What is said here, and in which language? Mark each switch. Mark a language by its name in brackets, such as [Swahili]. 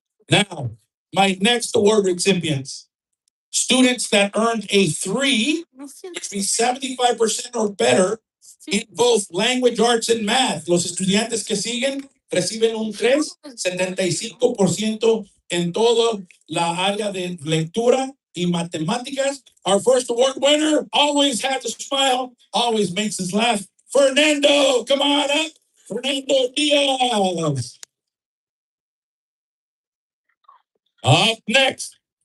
[English] Now, my next award recipients. Students that earned a 3, which means 75% or better in both language arts and math. [Spanish] Los estudiantes que siguen reciben un 3, 75% en toda la área de lectura y matemáticas. [English] Our first award winner always has a smile, always makes us laugh. Fernando, come on up. Fernando Diaz. Up next.